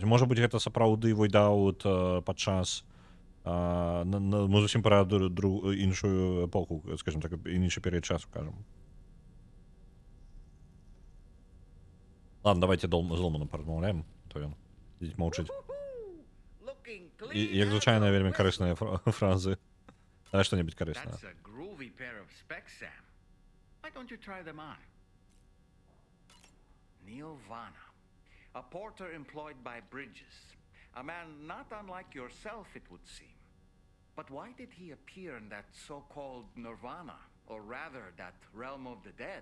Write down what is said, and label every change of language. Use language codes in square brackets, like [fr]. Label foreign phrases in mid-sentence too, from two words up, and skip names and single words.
[be] Можа быць, гэта сапраўды войдаут падчас мы зусім пра іншую эпоху, скажем так, іншы перыяд часу кажам. Ладно, давайте зломаном паразмаўляем, то ён сидзіць маўчыць. [en] Looking [be] І, [en] clean [be] як [en] as [be] звычайна, [en] a [be] вельмі [en] whistle. [be] карысныя фразы. Давай што-небудзь карыснае. [en] That's a groovy pair of specs, Sam. Why don't you try them on? Neil Vana, a porter employed by Bridges. A man not unlike yourself, it would seem. But why did he appear in that so-called Nirvana, or rather, that realm of the dead?